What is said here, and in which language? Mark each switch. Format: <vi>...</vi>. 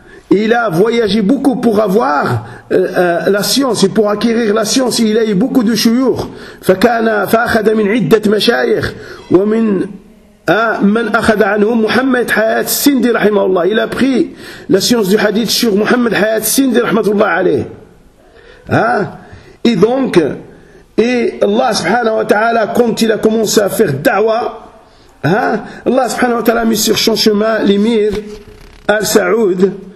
<fr>Il a voyagé beaucoup pour avoir la science et pour acquérir la science. Il a eu beaucoup de chouyour.</fr> <ar>فكان فأخذ من عدة مشايخ ومن من أخذ عنهم محمد حياة السندي رحمه الله.</ar> <fr>Il a pris la science du hadith sur Mohamed حياة السندي</fr> <ar>رحمه الله عليه.</ar> <fr>Et donc, Allah subhanahu wa ta'ala, quand il a commencé à faire da'wa, Allah subhanahu wa ta'ala a mis sur son chemin l'émir Al-Saoud.</fr>